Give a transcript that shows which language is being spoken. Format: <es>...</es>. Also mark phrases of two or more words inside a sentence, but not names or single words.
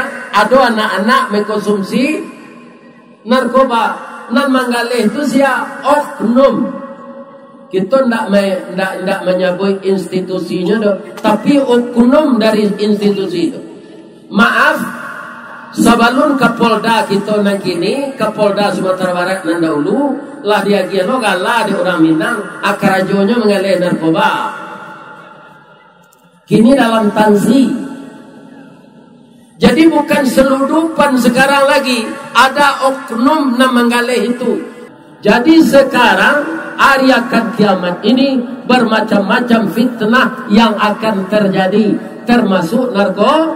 <id>Ada anak-anak mengkonsumsi narkoba.</id> <min>Nan manggalih itu sia oknum.</min> <id>Kita ndak menyebut institusinya dok, tapi oknum dari institusi itu.</id> <min>Maaf, sebelum Kapolda kita nang kini, Kapolda Sumatera Barat nan dahulu, lah dia giano galah di orang Minang, akarajonya mengalih narkoba.</min> <id>Kini dalam tansi. Jadi bukan seludupan sekarang lagi, ada oknum yang menggalih itu. Jadi sekarang hari akan kiamat ini bermacam-macam fitnah yang akan terjadi, termasuk narkoba.</id>